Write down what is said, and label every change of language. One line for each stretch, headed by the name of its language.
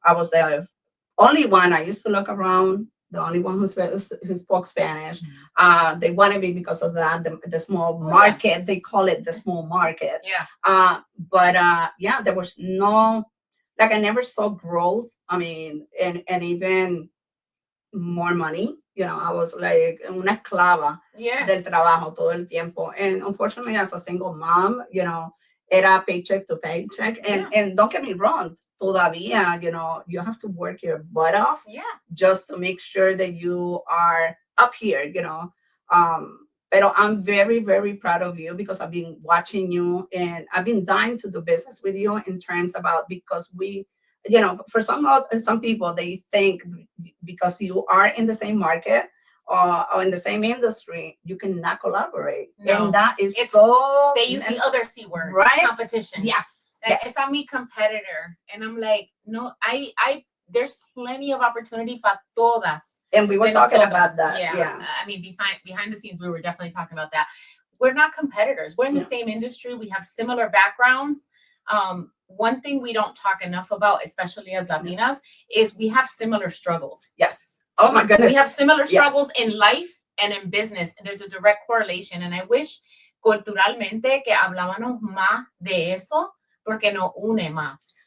English: I was the only one. I used to look around, the only one who spoke Spanish. They wanted me because of that, the small market. They call it the small market. Yeah. But there was no, like, I never saw growth. I mean, and even more money. I was like
Spanish: una esclava del trabajo todo el tiempo.
English: And unfortunately, as a single mom, era paycheck to paycheck. And don't get me wrong, todavía, you have to work your butt off just to make sure that you are up here, Pero I'm very, very proud of you because I've been watching you and I've been dying to do business with you in terms about because we, for some people, they think because you are in the same market or in the same industry, you cannot collaborate. No, and that is they use the other C word, right? Competition. Yes. Like, it's on me competitor. And I'm like, no, there's plenty of opportunity
Spanish: para todas.
English: And we were talking about that. Yeah. I mean, behind the scenes, we were definitely talking about that. We're not competitors. We're in the same industry. We have similar backgrounds. One thing we don't talk enough about, especially as Latinas, is we have similar struggles. Yes. Oh my goodness. We have similar struggles in life and in business. And there's a direct correlation. And I wish
Spanish: culturalmente que hablábamos más de eso porque nos une más.